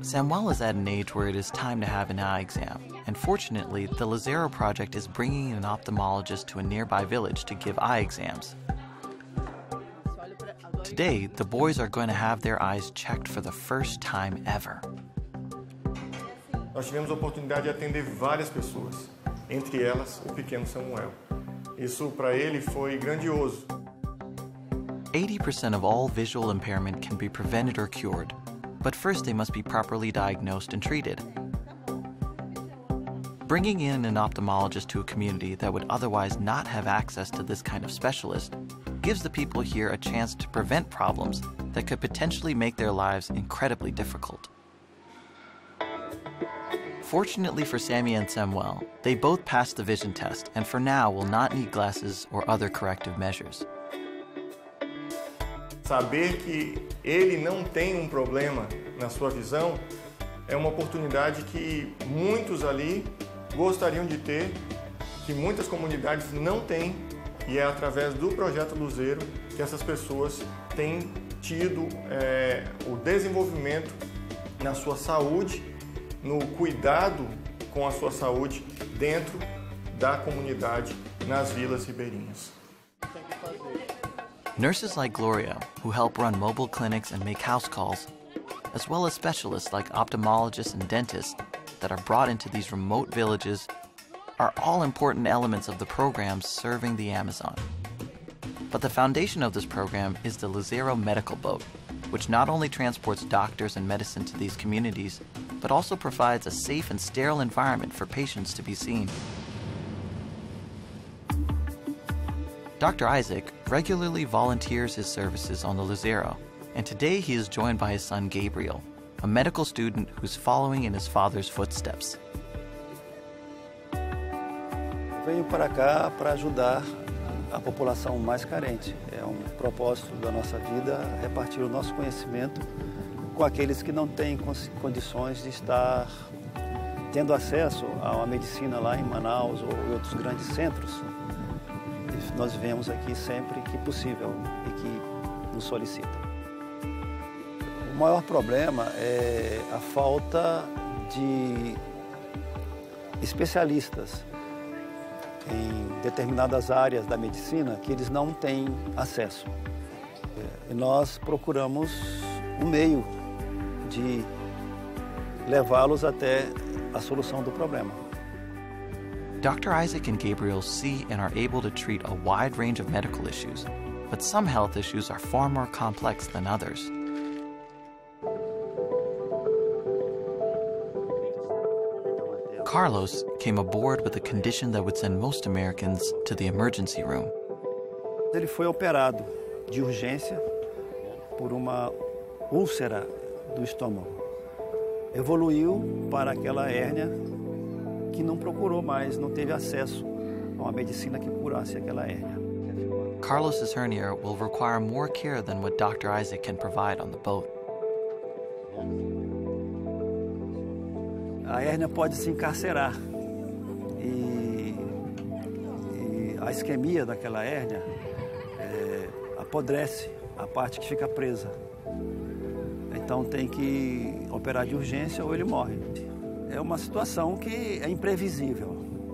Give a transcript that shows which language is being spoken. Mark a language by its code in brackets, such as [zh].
[en] Samuel is at an age where it is time to have an eye exam, and fortunately, the Lazaro Project is bringing an ophthalmologist to a nearby village to give eye exams. Today, the boys are going to have their eyes checked for the first time ever. [pt] Nós tivemos a oportunidade de atender várias pessoas, entre elas o pequeno Samuel. Isso para ele foi grandioso. [en] 80% of all visual impairment can be prevented or cured, but first they must be properly diagnosed and treated. Bringing in an ophthalmologist to a community that would otherwise not have access to this kind of specialist gives the people here a chance to prevent problems that could potentially make their lives incredibly difficult. Fortunately for Sammy and Samuel, they both passed the vision test and for now will not need glasses or other corrective measures. [pt] Saber que ele não tem problema na sua visão é uma oportunidade que muitos ali gostariam de ter, que muitas comunidades não têm, e é através do Projeto Luzeiro que essas pessoas têm tido o desenvolvimento na sua saúde, no cuidado com a sua saúde dentro da comunidade, nas vilas ribeirinhas. [en] Nurses like Gloria, who help run mobile clinics and make house calls, as well as specialists like ophthalmologists and dentists that are brought into these remote villages, are all important elements of the programs serving the Amazon. But the foundation of this program is the Lazaro Medical Boat, which not only transports doctors and medicine to these communities, but also provides a safe and sterile environment for patients to be seen. Dr. Isaac regularly volunteers his services on the Lazaro, and today he is joined by his son Gabriel, a medical student who's following in his father's footsteps. [pt] Venho para cá para ajudar a população mais carente. É um propósito da nossa vida repartir o nosso conhecimento com aqueles que não têm condições de estar tendo acesso a uma medicina lá em Manaus ou em outros grandes centros. E nós vemos aqui sempre que possível e que nos solicitam. O maior problema é a falta de especialistas em determinadas áreas da medicina que eles não têm acesso. E nós procuramos um meio de levá-los até a solução do problema. [en] Dr. Isaac and Gabriel see and are able to treat a wide range of medical issues, but some health issues are far more complex than others. Carlos came aboard with a condition that would send most Americans to the emergency room. [pt] Ele foi operado de urgência por uma úlcera do estômago. Evoluiu para aquela hérnia que não procurou mais, não teve acesso a uma medicina que curasse aquela hérnia. [en] Carlos's hernia will require more care than what Dr. Isaac can provide on the boat. [pt] A hérnia pode se encarcerar e a isquemia daquela hérnia apodrece a parte que fica presa. Então tem que operar de urgência ou ele morre. É uma situação que é imprevisível.